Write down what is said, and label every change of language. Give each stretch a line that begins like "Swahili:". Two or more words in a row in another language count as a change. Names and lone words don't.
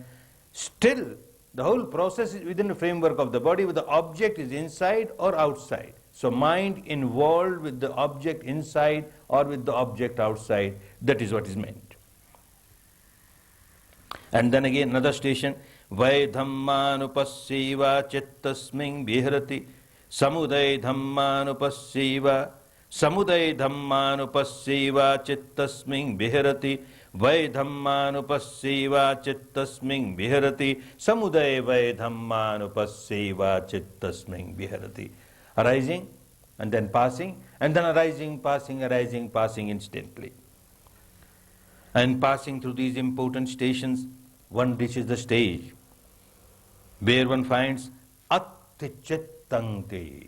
English: Still, the whole process is within the framework of the body, whether the object is inside or outside. So mind involved with the object inside or with the object outside, that is what is meant. And then again another station,
Pali: Vai dhammanupassiva chittasming viharati samuday dhammanupassiva chittasming viharati Vai dhammanupassiva chittasming viharati samuday vai dhammanupassiva chittasming viharati.
English: Arising and then passing, and then arising, passing instantly. And passing through these important stations, one reaches the stage where one finds
Pali: atti chittanti.